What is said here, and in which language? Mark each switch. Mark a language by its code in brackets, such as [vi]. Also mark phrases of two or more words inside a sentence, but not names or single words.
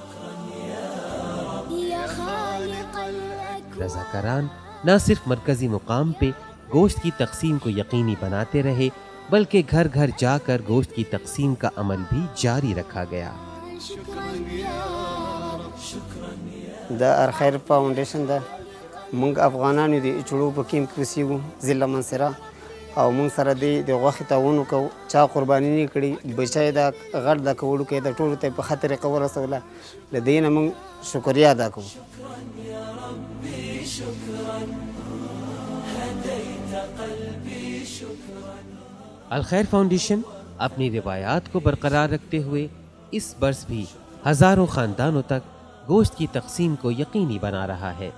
[ur] رضاکاران نہ صرف مرکزی مقام پہ گوشت کی تقسیم کو یقینی بناتے رہے بلکہ گھر گھر جا کر گوشت کی تقسیم کا عمل بھی جاری رکھا گیا. [ps] دا الخیر فاؤنڈیشن دا مونږ افغانانو د چړو په کیم کې اوسېږو ضلع منصره او مونږ سره د غوښې تعاون وکړو چا قرباني نه کړي بچی دا غټ دا کولو کې د ټولو ته په ښه طریقه ورسوله له دې نه مونږ شکریا ادا کوو. [ur] الخیر فاؤنڈیشن اپنی روایات کو برقرار رکھتے ہوئے اس برس بھی ہزاروں خاندانوں تک گوشت کی تقسیم کو یقینی بنا رہا ہے.